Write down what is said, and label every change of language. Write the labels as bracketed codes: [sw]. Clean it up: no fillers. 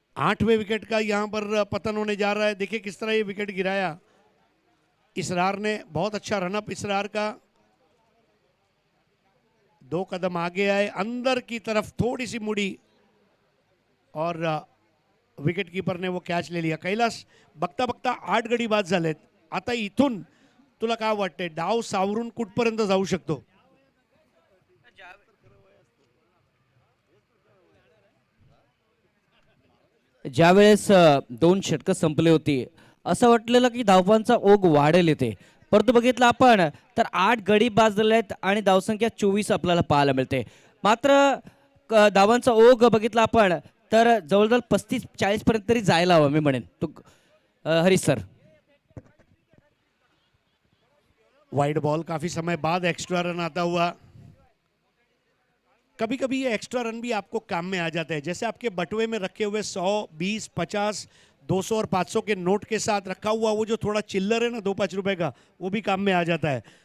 [hi] 8वें wicket का यहां पर पतन होने जा रहा है। देखिए किस तरह ये विकेट गिराया इसरार ने। बहुत अच्छा रनअप इसरार का। 2 कदम आगे आए, अंदर की तरफ थोड़ी सी मुड़ी और विकेट कीपर ने वो कॅच ले लिया। [mr] कैलास, बघता बघता 8 गडी बाद झालेत। आता इथून तुला काय वाटतंय, डाव सावरून कुठपर्यंत जाऊ शकतो? ज्यावेळेस 2 षटकं संपली होती, असं वाटलेलं की धावांचा ओघ वाढेल इथे, परंतु बघितलं आपण तर 8 गडी बाद झाले आहेत आणि धावसंख्या 24 आपल्याला पाहायला मिळते। मात्र धावांचा ओघ बघितला आपण तर जवळजवळ 35-40 पर्यंत तरी जायला हवं मी म्हणेन। हरीश सर, [hi] वाइड बॉल, काफी समय बाद एक्स्ट्रा रन आता हुआ। कभी कभी ये एक्स्ट्रा रन भी आपको काम में आ जाता है। जैसे आपके बटुए में रखे हुए 100, 20, 50, 200 और 500 के नोट के साथ रखा हुआ वो जो थोड़ा चिल्लर है ना 2-5 रुपए का, वो भी काम में आ जाता है।